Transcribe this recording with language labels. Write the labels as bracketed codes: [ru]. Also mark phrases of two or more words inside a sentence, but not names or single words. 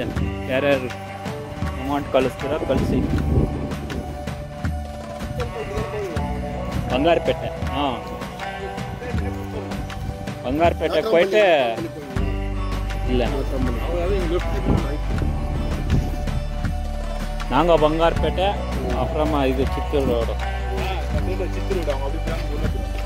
[kn] ಯಾರ್ಯಾರು ಅಮೌಂಟ್ ಕಳಿಸ್ತೀರ ಕಳಿಸಿ. ಬಂಗಾರಪೇಟೆ, ಹಾಂ ಬಂಗಾರಪೇಟೆಗೆ ಹೋಯ್ತೆ ಇಲ್ಲ [ta] நாங்கள் ಬಂಗಾರಪೇಟೆ, அப்புறமா இது சித்தூர் ரோடு. சித்தூர் அவங்க அப்படி